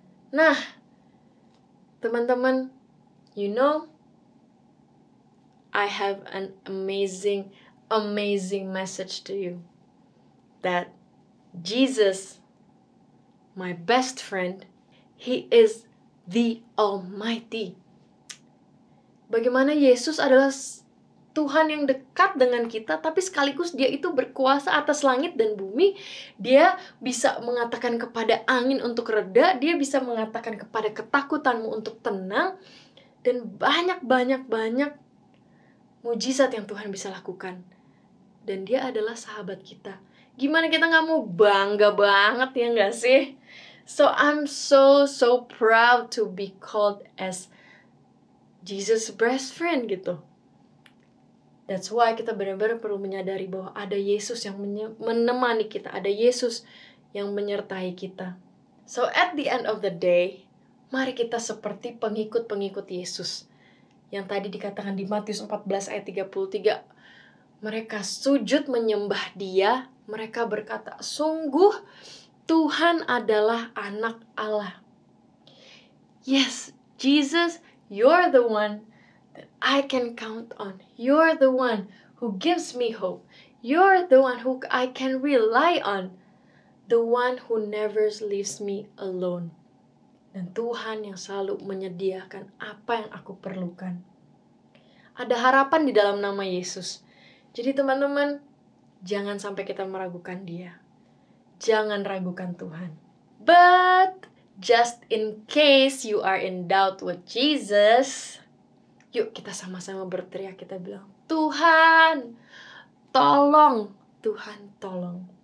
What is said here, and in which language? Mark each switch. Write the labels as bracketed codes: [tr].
[id] Nah, teman-teman, [en] I have an amazing message to you. That Jesus, my best friend, He is the Almighty. [id] Bagaimana Yesus adalah Tuhan yang dekat dengan kita, tapi sekaligus Dia itu berkuasa atas langit dan bumi. Dia bisa mengatakan kepada angin untuk reda, Dia bisa mengatakan kepada ketakutanmu untuk tenang, dan banyak mujizat yang Tuhan bisa lakukan. Dan Dia adalah sahabat kita. Gimana kita gak mau bangga banget, ya gak sih? [en] So I'm so proud to be called as Jesus' best friend gitu. That's why [id] kita benar-benar perlu menyadari bahwa ada Yesus yang menemani kita, ada Yesus yang menyertai kita. [en] So at the end of the day, [id] mari kita seperti pengikut-pengikut Yesus. Yang tadi dikatakan di Matius 14 ayat 33, mereka sujud menyembah Dia, mereka berkata, sungguh Tuhan adalah anak Allah. [en] Yes, Jesus, you're the one that I can count on. You're the one who gives me hope. You're the one who I can rely on. The one who never leaves me alone. [id] Dan Tuhan yang selalu menyediakan apa yang aku perlukan. Ada harapan di dalam nama Yesus. Jadi teman-teman, jangan sampai kita meragukan Dia. Jangan ragukan Tuhan. [en] But just in case you are in doubt with Jesus, [id] yuk kita sama-sama berteriak, kita bilang, Tuhan, tolong. Tuhan, tolong.